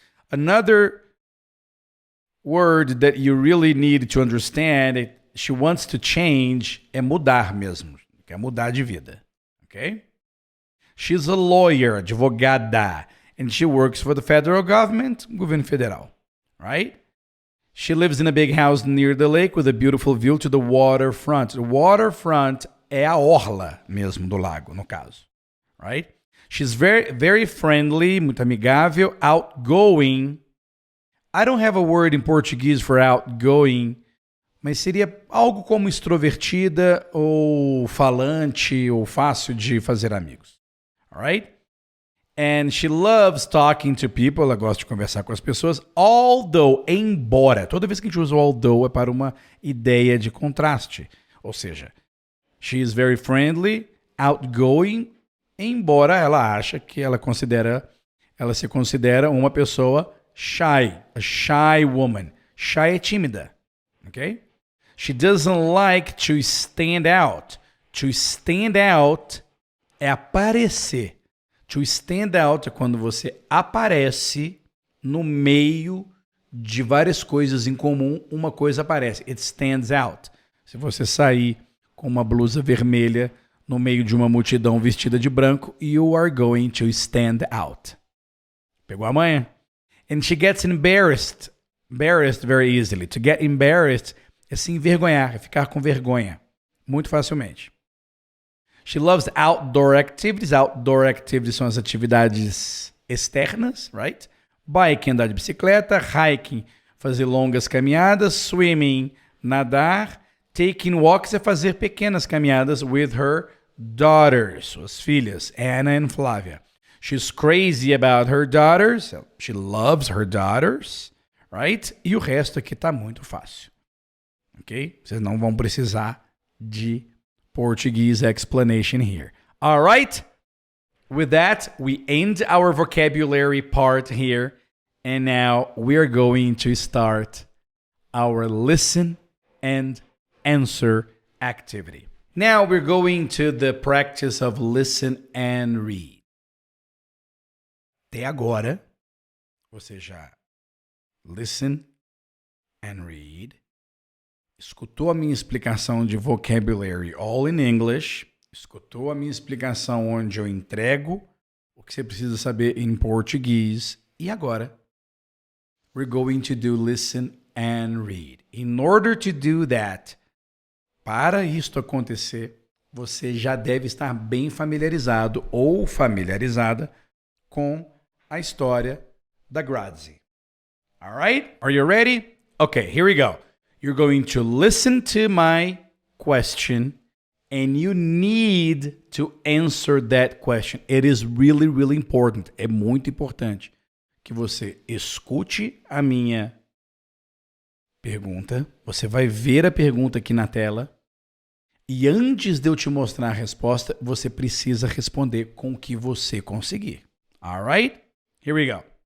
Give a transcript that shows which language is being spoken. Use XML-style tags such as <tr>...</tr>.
<en>Another word that you really need to understand, she wants to change,</en> <pt>é mudar mesmo. Quer mudar de vida.</pt> <en>Okay? She's a lawyer, advogada, and she works for the federal government, governo federal. Right? She lives in a big house near the lake with a beautiful view to the waterfront.</en> <pt>The waterfront é a orla mesmo do lago, no caso.</pt> <en>Right? She's very, very friendly,</en> <pt>muito amigável,</pt> <en>outgoing. I don't have a word in Portuguese for outgoing,</en> <pt>mas seria algo como extrovertida ou falante ou fácil de fazer amigos. All right?</pt> <en>And she loves talking to people.</en> <pt>Ela gosta de conversar com as pessoas. Although, embora. Toda vez que a gente usa o although é para uma ideia de contraste. Ou seja,</pt> <en>she is very friendly, outgoing,</en> <pt>embora ela acha que ela se considera uma pessoa shy,</pt> <en>a shy woman.</en> <pt>Shy é tímida, ok?</pt> <en>She doesn't like to stand out.</en> <pt>To stand out é aparecer. To stand out é quando você aparece no meio de várias coisas em comum, uma coisa aparece.</pt> <en>It stands out.</en> <pt>Se você sair com uma blusa vermelha no meio de uma multidão vestida de branco,</pt> <en>you are going to stand out.</en> <pt>Pegou a manha?</pt> <en>And she gets embarrassed very easily.</en> <pt>To get embarrassed é se envergonhar, é ficar com vergonha, muito facilmente.</pt> <en>She loves outdoor activities.</en> <pt>Outdoor activities são as atividades externas, right? Biking, andar de bicicleta. Hiking, fazer longas caminhadas. Swimming, nadar. Taking walks é fazer pequenas caminhadas</pt> <en>with her daughters,</en> <pt>suas filhas, Anna and Flavia.</pt> <en>She's crazy about her daughters. She loves her daughters, right?</en> <pt>E o resto aqui tá muito fácil. Ok? Vocês não vão precisar de</pt> <en>Portuguese explanation here. All right? With that, we end our vocabulary part here. And now we are going to start our listen and answer activity. Now we're going to the practice of listen and read.</en> <pt>Até agora, você já listen and read. Escutou a minha explicação de vocabulary</pt> <en>all in English.</en> <pt>Escutou a minha explicação onde eu entrego o que você precisa saber em português. E agora,</pt> <en>we're going to do listen and read. In order to do that,</en> <pt>para isto acontecer, você já deve estar bem familiarizado ou familiarizada com a história</pt> <en>da Grazi. All right? Are you ready? Okay, here we go. You're going to listen to my question and you need to answer that question. It is really, really important.</en> <pt>É muito importante que você escute a minha pergunta. Você vai ver a pergunta aqui na tela. E antes de eu te mostrar a resposta, você precisa responder com o que você conseguir.</pt> <en>All right? Here we go.</en>